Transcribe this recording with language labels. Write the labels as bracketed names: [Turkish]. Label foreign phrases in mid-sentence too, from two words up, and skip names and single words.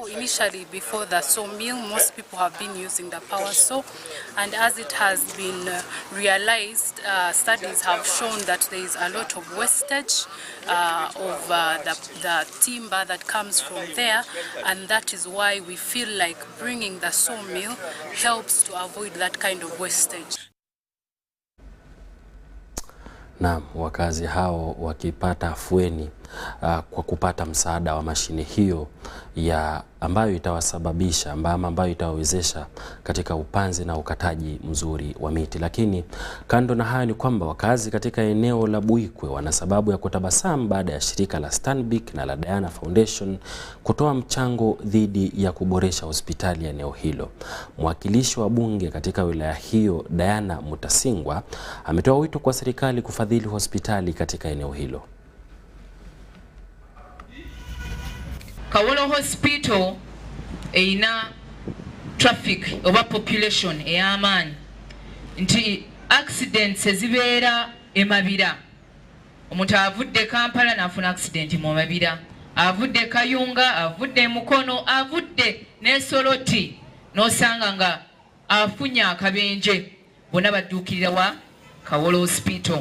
[English] Initially, before the sawmill, most people have been using the power saw, and as it has been realized, studies have shown that there is a lot of wastage of the timber that comes from there, and that is why we feel like bringing the sawmill helps to avoid that kind of wastage. [Swahili] Na wakazi hao wakipata afueni kwa kupata msaada wa mashine hiyo ambayo itawasababisha ambayo itawawezesha katika upanzi na ukataji mzuri wa miti. Lakini kando na hayo ni kwamba wakazi katika eneo la Buikwe wana sababu ya kutabasamu baada ya shirika la Stanbic na la Diana Foundation kutoa mchango dhidi ya kuboresha hospitali ya eneo hilo. Mwakilishi wa bunge katika wilaya hiyo, Diana Mutasingwa, ametoa wito kwa serikali kufadhili hospitali katika eneo hilo. [Ganda] Kawolo Hospital eina traffic oba population eyamani nti accidents ezibeera emabira. Omuntu avudde Kampala nafuna accident mu mabira, avudde Kayunga, avudde Mukono, avudde n'Esoloti n'osanga nga afunya akabenje, bonna badduukirira wa Kawolo Hospital.